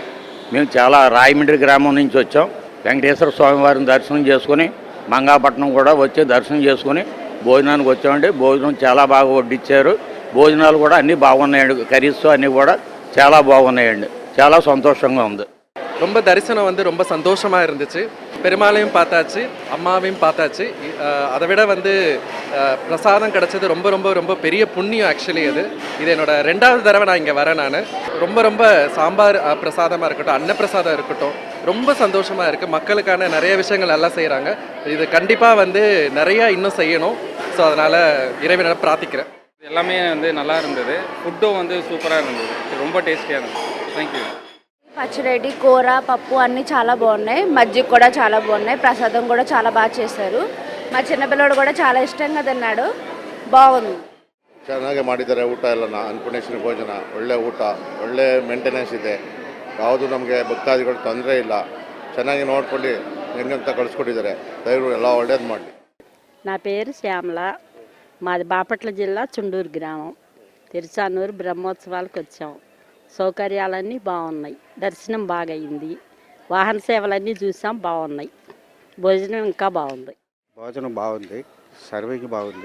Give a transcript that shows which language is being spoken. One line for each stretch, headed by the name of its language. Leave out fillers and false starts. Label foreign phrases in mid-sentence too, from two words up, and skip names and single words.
Telugu: మేము చాలా రాయమండ్రి గ్రామం నుంచి వచ్చాం. వెంకటేశ్వర స్వామి వారిని దర్శనం చేసుకుని మంగాపట్నం కూడా వచ్చి దర్శనం చేసుకుని భోజనానికి వచ్చామండి. భోజనం చాలా బాగా వడ్డిచ్చారు. భోజనాలు కూడా అన్నీ బాగున్నాయండి. కర్రీస్ అన్నీ కూడా చాలా బాగున్నాయండి. చాలా సంతోషంగా ఉంది.
Tamil: ரொம்ப தரிசனம் வந்து ரொம்ப சந்தோஷமாக இருந்துச்சு. பெருமாளையும் பார்த்தாச்சு, அம்மாவையும் பார்த்தாச்சு. அதை விட வந்து பிரசாதம் கிடச்சது ரொம்ப ரொம்ப ரொம்ப பெரிய புண்ணியம். ஆக்சுவலி இது என்னோட 2வது தடவை நான் இங்கே வரேன். நான் ரொம்ப சாம்பார் பிரசாதமாக இருக்கட்டும், அன்னப்பிரசாதம் இருக்கட்டும், ரொம்ப சந்தோஷமாக இருக்குது. மக்களுக்கான நிறைய விஷயங்கள் நல்லா செய்கிறாங்க. இது கண்டிப்பாக வந்து நிறையா இன்னும் செய்யணும். ஸோ அதனால் இறைவனை பிரார்த்திக்கிறேன். எல்லாமே வந்து நல்லா இருந்தது. ஃபுட்டும் வந்து சூப்பராக இருந்தது. ரொம்ப டேஸ்டியாக இருந்தது.
English: Thank you.
Telugu: పచ్చిరెడ్డి, కూర, పప్పు అన్నీ చాలా బాగున్నాయి. మజ్జిగ కూడా చాలా బాగున్నాయి. ప్రసాదం కూడా చాలా బాగా చేశారు. మా చిన్నపిల్లడు కూడా చాలా ఇష్టంగా తిన్నాడు. బాగుంది.
Kannada: ಚೆನ್ನಾಗಿ ಮಾಡಿದ್ದಾರೆ. ಊಟ ಎಲ್ಲ ಅನ್ನಪೂರ್ಣೇಶ್ವರಿ ಭೋಜನ ಒಳ್ಳೆ ಊಟ, ಒಳ್ಳೆ ಮೇಂಟೆನೆನ್ಸ್ ಇದೆ. ಯಾವುದು ನಮಗೆ ಭಕ್ತಾದಿಗಳು ತೊಂದರೆ ಇಲ್ಲ. ಚೆನ್ನಾಗಿ ನೋಡ್ಕೊಂಡು ಹೆಂಗಂತ ಕಳಿಸ್ಕೊಟ್ಟಿದ್ದಾರೆ. ದಯವಿಟ್ಟು ಎಲ್ಲ ಒಳ್ಳೇದು ಮಾಡಲಿ.
Telugu: నా పేరు శ్యామల. మాది బాపట్ల జిల్లా చుండూరు గ్రామం. తిరుచానూరు బ్రహ్మోత్సవాలకు వచ్చాం. సౌకర్యాలన్నీ బాగున్నాయి. దర్శనం బాగా అయింది. వాహన సేవలన్నీ చూసాం, బాగున్నాయి. భోజనం ఇంకా బాగుంది. భోజనం బాగుంది, సర్వింగ్ బాగుంది.